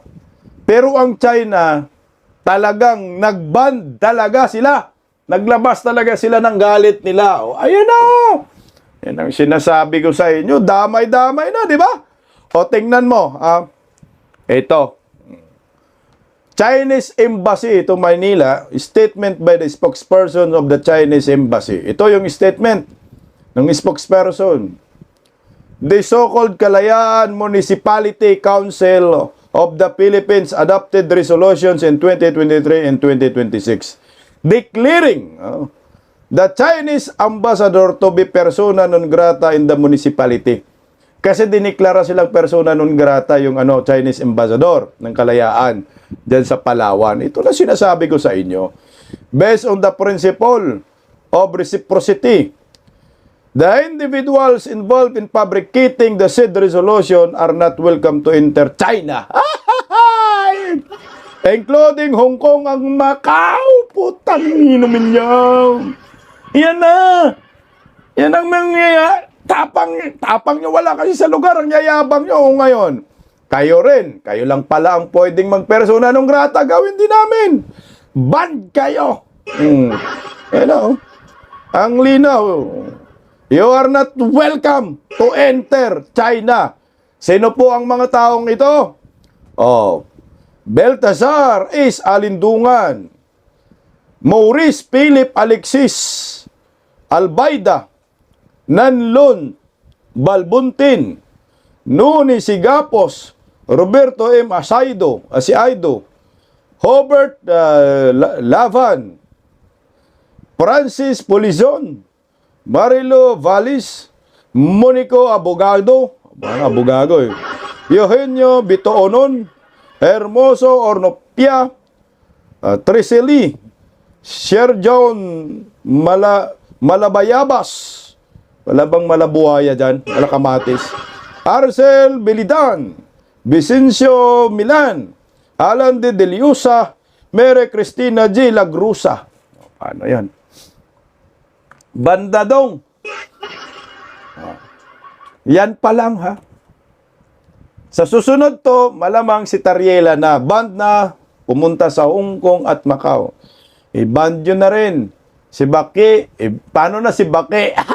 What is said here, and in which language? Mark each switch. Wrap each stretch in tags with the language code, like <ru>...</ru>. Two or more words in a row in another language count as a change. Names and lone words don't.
<tl>Pero ang China, talagang nagban talaga sila. Naglabas talaga sila ng galit nila. Ayun na! Yan ang sinasabi ko sa inyo, damay-damay na, di ba? Tingnan mo, ito.</tl> <en>Chinese Embassy to Manila, statement by the spokesperson of the Chinese Embassy.</en> <tl>Ito yung statement ng spokesperson.</tl> <en>The so-called Kalayaan Municipality Council of the Philippines adopted resolutions in 2023 and 2026 declaring the Chinese ambassador to be</en> <la>persona non grata</la> <en>in the municipality.</en> <tl>Kasi diniklara silang</tl> <la>persona non grata</la> <tl>yung</tl> <en>Chinese ambassador</en> <tl>ng Kalayaan dyan sa Palawan. Ito na sinasabi ko sa inyo.</tl> <en>Based on the principle of reciprocity, the individuals involved in fabricating the said resolution are not welcome to enter China. Including Hong Kong ang Macau.</en> <tl>Putang inumin niyo. Yan na. Yan ang mga tapang nyo. Wala kasi sa lugar. Ang yayabang nyo ngayon. Kayo rin. Kayo lang pala ang pwedeng magpersona ng grata. Gawin din namin. Ban kayo. Ang linaw.</tl> <en>You are not welcome to enter China.</en> <tl>Sino po ang mga taong ito? Baltasar is Alindungan, Maurice Philip Alexis Albaida, Nanlon Balbuntin, Nuni Sigapos, Roberto M. Asaido, Hobert Lavan, Francis Polizon, Marilo Valis, Monico Abogado, Eugenio Bitoonon, Hermoso Ornopia, Triseli, Sherjon Malabayabas, wala bang Malabuhaya dyan? Malakamatis. Arcel Belidan, Vicencio Milan, Alan de Deliusa, Mere Cristina G. Lagrusa. Paano yan? Bandadong. Yan pa lang Sa susunod to, malamang si Tariela na band na pumunta sa Hong Kong at Macau. I-band yun na rin. Si Baki, paano na si Baki?</tl>